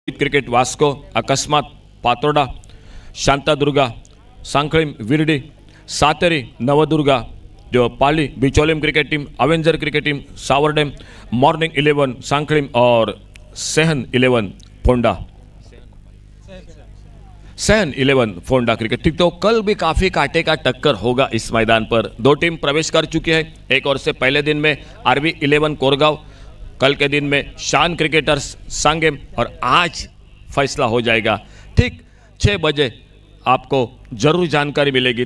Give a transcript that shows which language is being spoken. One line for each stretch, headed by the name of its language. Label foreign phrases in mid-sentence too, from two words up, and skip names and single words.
Hindi: क्रिकेट वास्को अकस्मात पातोडा शांतादुर्गा सांखळीम विरडी सातेरी नवदुर्गा जो पाली बिचौलिम
English: cricket team
Hindi: अवेंजर
English: cricket team
Hindi: सावरडेम मॉर्निंग 11 सांखळीम और सहन 11 फोंडा सहन 11 फोंडा
English: cricket team.
Hindi: तो कल भी काफ़ी कांटे का टक्कर होगा इस मैदान पर। दो टीम प्रवेश कर चुकी है। एक और से पहले दिन में आरबी 11 कोरगांव, कल के दिन में शान क्रिकेटर्स सांगेम और आज फैसला हो जाएगा। ठीक 6 बजे आपको जरूर जानकारी मिलेगी।